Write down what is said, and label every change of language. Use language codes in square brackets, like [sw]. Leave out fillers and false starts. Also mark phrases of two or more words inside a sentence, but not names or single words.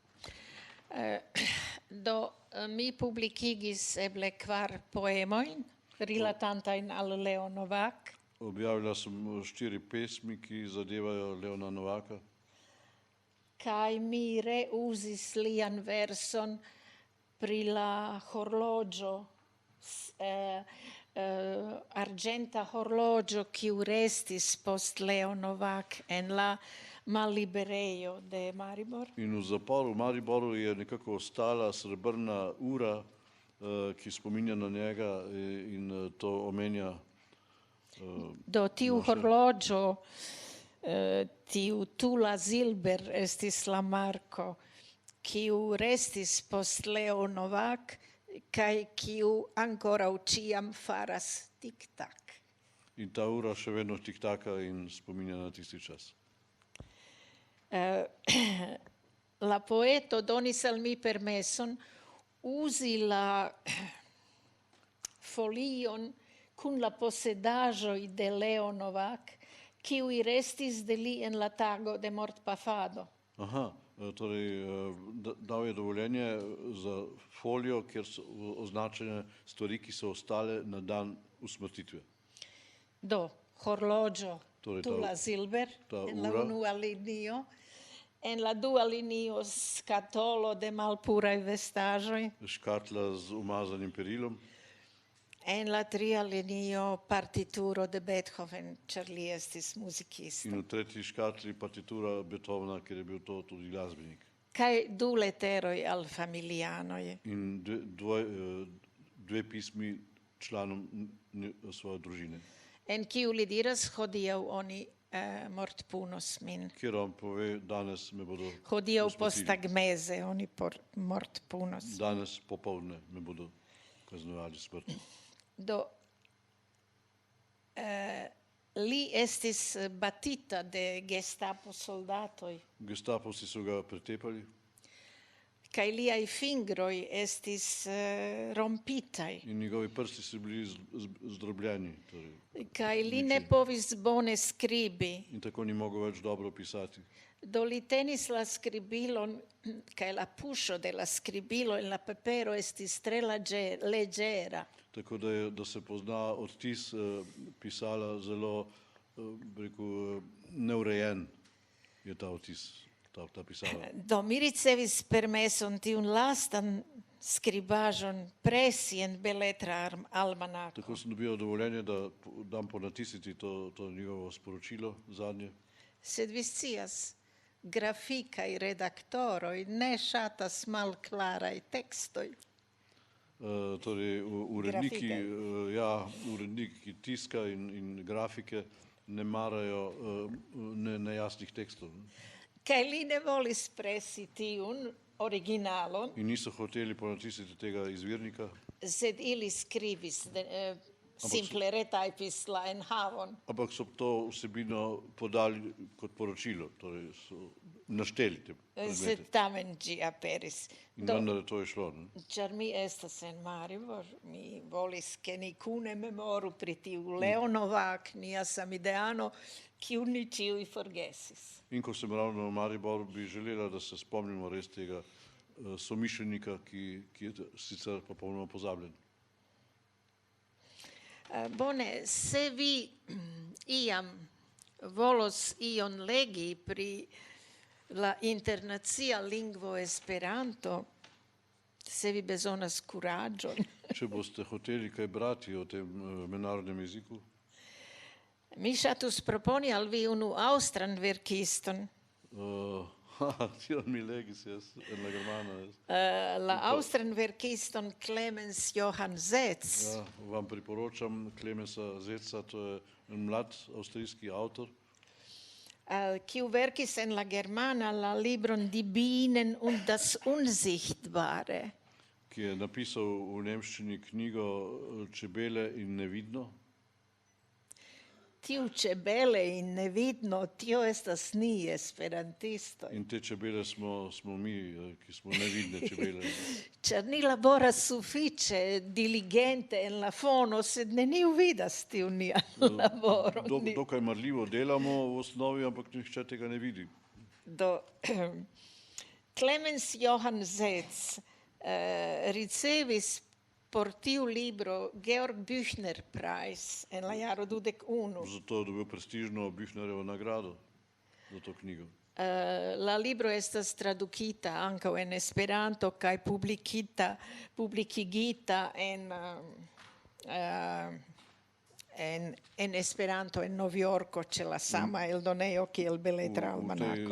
[eo] Do mi publikigis eble 4 poemojn rilatantajn al Leo Novak. [sl] Objavila sem 4 pesmi, ki zadevajo Leona Novaka. [eo] Kaj mi reuzis lian verson pri la horloĝo, argenta horloĝo, kiu restis post Leo Novak en la malliberejo de Maribor. [sl] In v zaporu v Mariboru je nekako ostala srebrna ura, ki spominja na njega in to omenja. [eo] Do tiu horloĝo, tiu Tula Zilber estis la marko, kiu restis post Leo Novak kaj kiu ankoraŭ ĉiam faras tik-tak. [sl] In ta ura še vedno tiktaka in spominja na tisti čas. [eo] La poeto donis al mi permeson uzi la folion kun la posedaĵoj de Leo Novak, kiuj restis de li en la tago de mortpafado. [sl] Aha, torej dal je dovoljenje za folijo, kjer so označene stvari, ki so ostale na dan usmrtitve. [eo] Do horloĝo [sl] Torej, [eo] Tula Zilber en la [sl] ura. [eo] unua linio, en la dua linio skatolo de malpuraj vestaĵoj, [sl] Škatla z umazanim perilom [eo] en la tria linio partituro de Beethoven, ĉar li estis muzikisto. [sl] in v tretji škatli partitura Beethovena, ker je bil to tudi glasbenik. [eo] Kaj 2 leteroj al familianoj. [sl] In dve pismi članom svoje družine, [eo] En kiu li diras, hodiaŭ oni mortpunos min. [sl] kjer on pove, danes me bodo [eo] Hodiaŭ [sl] usmrtili. [eo] postagmeze oni mortpunos. [sl] Danes popoldne me bodo kaznovali smrtno. [eo] Do li estis batita de Gestapo soldatoj, [sl] Gestapovci so ga pretepali [eo] kaj liaj fingroj estis rompitaj, [sl] in njegovi prsti so bili zdrobljeni. Torej, [eo] kaj li ne povis bone skribi. [sl] in tako ni mogel več dobro pisati. [eo] Do li tenis la skribilon, kaj la puŝo de la skribilo en la papero estis tre leĝera. [sl] Tako da se pozna odtis pisala zelo, neurejen je ta odtis. ta pisava. [eo] Do mi ricevis permeson tiun lastan skribaĵon presi en Beletra almanako. [sl] Tako sem dobil dovoljenje, da dam ponatisniti to njegovo sporočilo zadnje. [eo] Sed vi scias, grafikaj redaktoroj ne ŝatas malklaraj tekstoj. [sl] Torej, uredniki, Grafike. uredniki tiska in grafike ne marajo nejasnih tekstov. [eo] Kaj li ne volis presi tiun originalon, [sl] In niso hoteli ponatisniti tega izvirnika, [eo] sed ili skribis, simple retajpis la enhavon. [sl] ampak so to vsebino podali kot poročilo, torej so našteli te predmete. [eo] Sed tamen ĝi aperis. [sl] In vendar to je šlo. Ne? [eo] Ĉar mi estas en Maribor, mi volis ke ni kune memoru pri tiu Leo Novak, nia samideano, kiun ni ĉiuj forgesis. [sl] In ko sem ravno v Mariboru, bi želela, da se spomnimo res tega somišljenika, ki je sicer popolnoma pozabljen. [eo] Bone, se vi iam volos ion legi pri la internacia lingvo Esperanto, se vi bezonas kuraĝon. [sl] Če boste hoteli kaj brati o tem mednarodnem jeziku, [eo] Mi ŝatus proponi al vi unu aŭstran verkiston. tion mi legis en la germana. La aŭstran verkiston Clemens Johann Zetz. [sl] Ja, vam priporočam Clemensa Zetza, to je en mlad avstrijski avtor, [eo] Kiu verkis en la germana la libron Die Bienen und das Unsichtbare. [sl] ki je napisal v nemščini knjigo Čebele in nevidno. Tiu čebele in nevidno, [eo] tio estas ni esperantistoj. [sl] In te čebele smo mi, ki smo nevidne čebele. [eo] Ĉar ni laboras sufiĉe diligente en la fono, sed neniu vidas tiun nian laboron. [sl] Dokaj marljivo delamo v osnovi, ampak nihče tega ne vidi. [eo] Do Clemens Johann Zetz ricevis por tiu libro Georg Büchner Prize en la jaro 21. [sl] Zato je dobil prestižno Büchnerjevo nagrado za to knjigo. [eo] La libro estas tradukita ankaŭ en Esperanto kaj publikigita en Esperanto en Novjorko ĉe la sama eldonejo kiel Beletra almanako.